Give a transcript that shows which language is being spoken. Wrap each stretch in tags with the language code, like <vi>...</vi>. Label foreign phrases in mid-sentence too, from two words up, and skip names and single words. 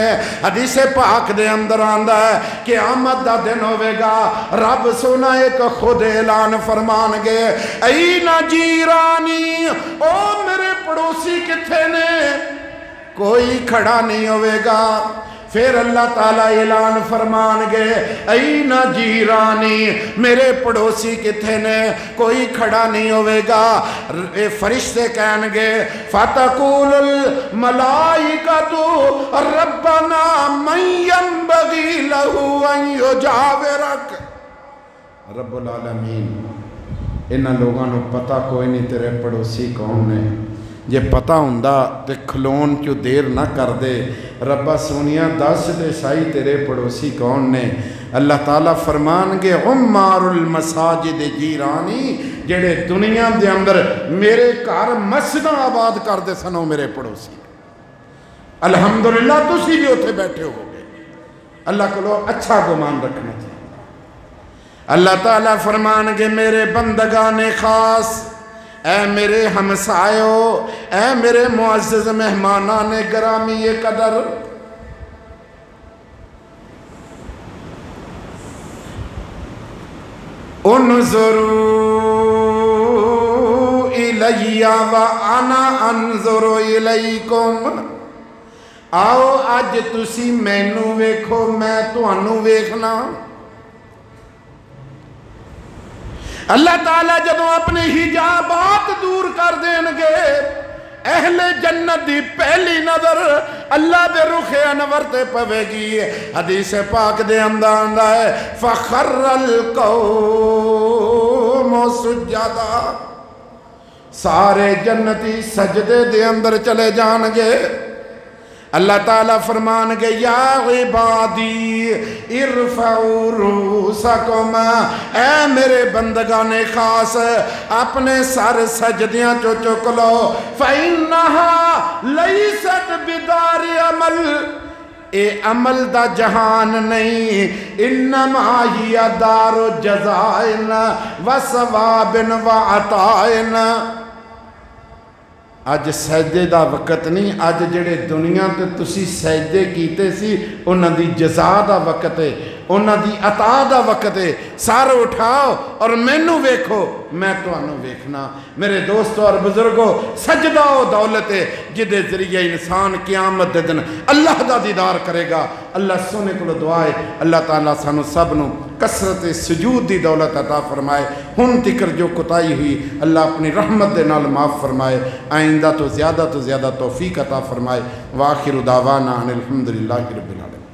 <pa>حدیث پاک دے اندر آندہ ہے کہ قیامت دا دن ہوئے گا رب سونا ایک خود اعلان فرمان گے اینا جیرانی، او میرے پڑوسی کتھے نے؟ کوئی کھڑا نہیں ہوئے گا. پھر اللہ تعالیٰ اعلان فرمان گے اینا جیرانی، میرے پڑوسی کتھے نے؟ کوئی کھڑا نہیں ہوئے گا. فرشتے کہن گے</pa> <ar>فَتَقُولُ الْمَلَائِكَةُ رَبَّنَا مَنْ يَنْبَغِي لَهُ أَنْ يُجَاوِرَكَ.</ar> <pa>رب العالمین انہاں لوگاں نو پتہ کوئی نہیں تیرے پڑوسی کون نے. جے پتہ ہوندہ تے کھلون چو دیر نہ کر دے. ربا سونیا دس دے سائی تیرے پڑوسی کون نے. اللہ تعالیٰ فرمان گے</pa> <ar>عمار المساجد جیرانی</ar> <pa>جڑے دنیا دے اندر میرے گھر مسجداں آباد کر دے سنو میرے پڑوسی الحمدللہ تسی بھی اتنے بیٹھے ہو گے اللہ کو لو اچھا گمان رکھنا چاہیے اللہ تعالیٰ فرمان گے میرے بندگان خاص اے میرے ہمسایوں اے میرے معزز مہمانان گرامی قدر</pa> <ar>انظروا الی وانا انظر الیکم</ar> <pa>آؤ اج تسی مینوں ویکھو میں تانوں ویکھنا اللہ تعالیٰ جدوں اپنے حجابات دور کر دیں گے اہل جنت دی پہلی نظر اللہ دے رخ انور تے پوے گی حدیث پاک دے اندر آندا ہے</pa> <ar>فخر القوم</ar> <pa>سجدا سارے جنتی سجدے دے اندر چلے جان گے اللہ تعالیٰ فرمان گے</pa> <ar>یا عبادی ارفعوا رؤوسکم</ar> <pa>اے میرے بندگان خاص اپنے سر سجدیاں چو چک لو</pa> <ar>فَإِنَّهَا لَيْسَتْ بِدَارِ عَمَلِ</ar> <pa>اے عمل دا جہان نہیں</pa> <ar>انما ہی دار جزائن و ثوابن و عطائن</ar> <pa>اج سجدے دا وقت نہیں اج جڑے دنیا تے تسی سجدے کیتے سی انہاں دی جزا دا وقت ہے انہاں دی عطا دا وقت ہے سار اٹھاؤ اور مینوں ویکھو میں تانوں ویکھنا میرے دوستو اور بزرگو سجدہ و دولت ہے جدے ذریعے انسان قیامت دے دن اللہ دا دیدار کرے گا اللہ سونے کو دعا ہے اللہ تعالیٰ سانو سب نو کثرت سجود دی دولت عطا فرمائے ہن تکر جو کتائی ہوئی اللہ اپنی رحمت دے نال معاف فرمائے آئندہ تو زیادہ توفیق عطا فرمائے</pa> <ar>وآخر دعوانا ان الحمدللہ رب العالمین</ar>